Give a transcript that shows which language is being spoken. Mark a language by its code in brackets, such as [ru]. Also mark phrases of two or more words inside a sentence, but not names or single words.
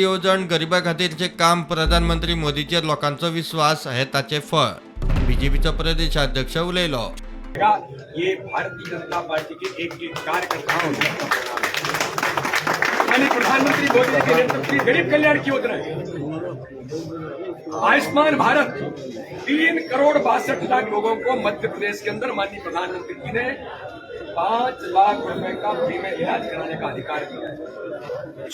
[kok] येवजण, गरिबां खातीरचे काम, प्रधानमंत्री मोदीचेर लोकांचो विश्वास हे ताचे फळ। बीजेपीचो प्रदेशाध्यक्ष उलयलो। [hi] ये भारतीय जनता पार्टी के एक कार्यकर्ताओं यानी प्रधानमंत्री मोदी के नेतृत्व की गरीब कल्याण की योजना है। आयुष्मान भारत 3,62,00,000 लोगों को मध्य प्रदेश के अंदर माननीय प्रधानमंत्री जी ने 5 लाख रुपए का फ्री में इलाज कराने का अधिकार दिया है।